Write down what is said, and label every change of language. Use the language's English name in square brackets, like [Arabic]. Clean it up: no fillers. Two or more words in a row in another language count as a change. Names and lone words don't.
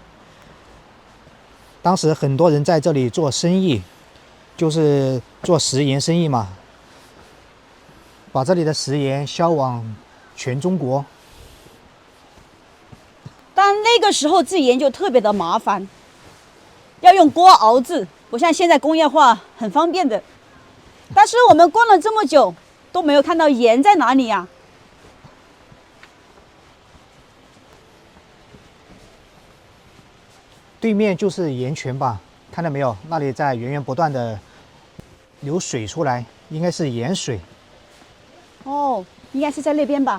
[Chinese] 當時很多人在這裡做生意，就是做食鹽生意嘛，把這裡的食鹽銷往全中國。但那個時候製鹽就特別的麻煩，要用鍋熬製，不像現在工業化很方便的。但是我們逛了這麼久，都沒有看到鹽在哪裡呀？對面就是鹽泉吧，看到沒有？那裡在源源不斷的流水出來，應該是鹽水。哦，應該是在那邊吧。